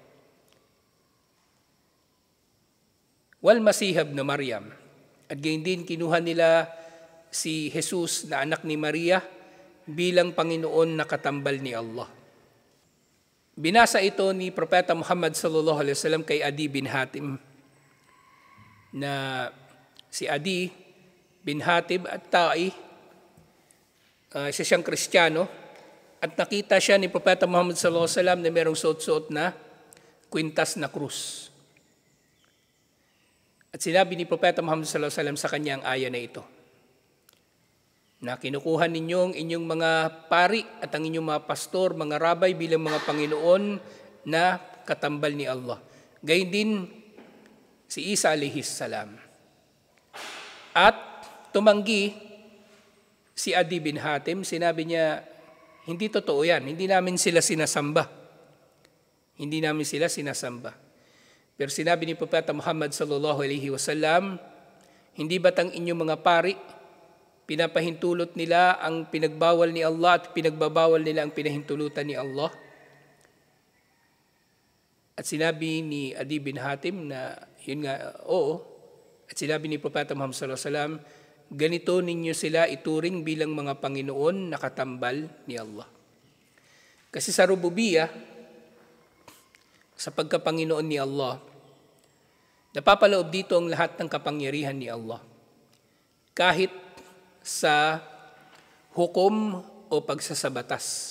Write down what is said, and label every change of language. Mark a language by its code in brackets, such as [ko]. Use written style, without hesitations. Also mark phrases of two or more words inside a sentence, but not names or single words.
[ar] والمسيح ابن مريم. [tl] At gayon din kinuha nila si Jesus na anak ni Maria bilang Panginoon na katambal ni Allah. Binasa ito ni Propeta Muhammad [ar] صلى الله عليه وسلم [tl] kay Adi bin Hatim, na si Adi bin Hatim at Ta'i, isa siyang Kristiyano, at nakita siya ni Propeta Muhammad [ar] صلى الله عليه وسلم [tl] na merong suot-suot na kwintas na krus. At sinabi ni Propeta Muhammad [ar] صلى الله عليه وسلم [tl] sa kanya ang aya na ito, na kinukuha ninyo ang inyong mga pari at ang inyong mga pastor, mga rabay bilang mga Panginoon na katambal ni Allah. Gayun din si Isa [ar] عليه السلام. [tl] At tumanggi si Adi bin Hatim, sinabi niya, hindi totoo yan, hindi namin sila sinasamba. Hindi namin sila sinasamba. Pero sinabi ni Propeta Muhammad [ar] صلى الله عليه وسلم, [tl] hindi ba't ang inyong mga pari, pinapahintulot nila ang pinagbawal ni Allah at pinagbabawal nila ang pinahintulutan ni Allah? At sinabi ni Adi bin Hatim na, yun nga, oo. At sinabi ni Propeta Muhammad [ar] صلى الله عليه وسلم, [tl] ganito ninyo sila ituring bilang mga Panginoon na katambal ni Allah. Kasi sa rububiyah, sa pagkapanginoon ni Allah, napapaloob dito ang lahat ng kapangyarihan ni Allah. Kahit sa hukom o pagsasabatas.